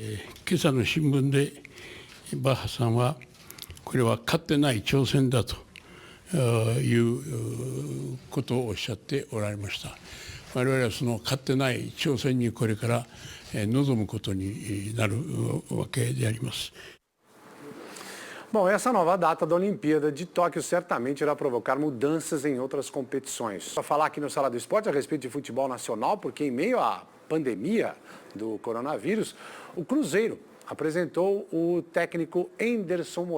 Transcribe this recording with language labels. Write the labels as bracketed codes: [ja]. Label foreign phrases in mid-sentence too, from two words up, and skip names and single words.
[ja] 今朝の新聞でバッハさんはこれは勝ってない挑戦だということをおっしゃっておられました。我々はその勝ってない挑戦にこれから臨むことになるわけであります。 [pt] Bom, essa nova data da Olimpíada de Tóquio certamente irá provocar mudanças em outras competições. Para falar aqui no Sala do Esporte a respeito de futebol nacional, porque em meio à pandemia do coronavírus, o Cruzeiro apresentou o técnico Anderson Moreira.